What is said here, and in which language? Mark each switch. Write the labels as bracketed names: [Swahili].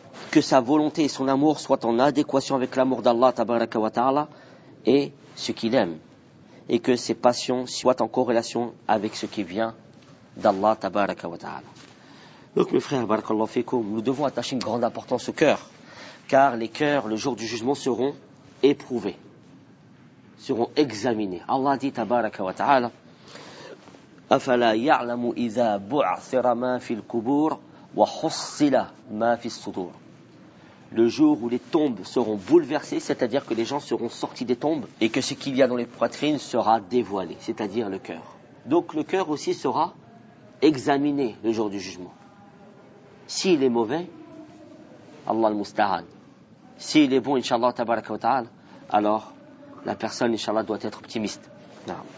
[French] que sa volonté et son amour soient en adéquation avec l'amour d'Allah tabaraka wa ta'ala et ce qu'il aime, et que ses passions soient en corrélation avec ce qui vient d'Allah tabaraka wa ta'ala. Donc mes frères, barakallahu fikoum, nous devons attacher une grande importance au cœur, car les cœurs, le jour du jugement, seront éprouvés, seront examinés. Allah dit [Arabic] tabaraka wa ta'ala, أَفَلَا يَعْلَمُ إِذَا بُعْثِرَ مَا فِي الْقُبُورِ وَحُصِّلَ مَا فِي الصُّدُورِ. [French] Le jour où les tombes seront bouleversées, c'est-à-dire que les gens seront sortis des tombes et que ce qu'il y a dans les poitrines sera dévoilé, c'est-à-dire le cœur. Donc le cœur aussi sera examiné le jour du jugement. S'il est mauvais, Allah al-Musta'an. S'il est bon, Inch'Allah, tabaraka wa ta'ala, alors la personne, Inch'Allah, doit être optimiste. Non.